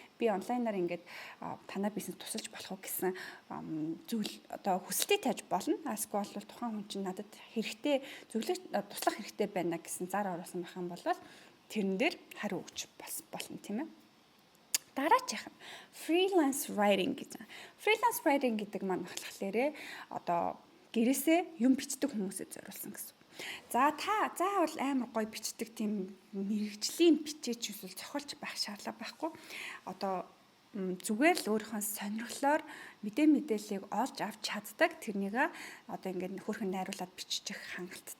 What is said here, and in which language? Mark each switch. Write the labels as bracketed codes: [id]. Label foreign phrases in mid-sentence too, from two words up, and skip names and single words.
[mn] Би онлайнаар ингээд танай бизнес тусалж болох уу гэсэн зүйл одоо хүсэлтийг тааж болно. Эсвэл тухайн хүн чинь надад хэрэгтэй туслах хэрэгтэй байна гэсэн зар оруулсан байх юм бол тэрэн дээр хариу өгч болно тийм ээ. Дараачих нь [en] freelance writing [mn] гэж. [en] Freelance writing [mn] гэдэг маань болохоор одоо гэрээсээ юм бичдэг хүмүүсээ зориулсан гэсэн. За заавал амар гоё бичдэг тийм мэрэгжлийн бичээч эсвэл зохиолч байх шаардлага байхгүй. Одоо зүгээр л өөрийнхөө сонирхлоор мэдээллийг олж авч чаддаг тэрнийг одоо ингээд хөрхэн найруулад бичих хангалттай.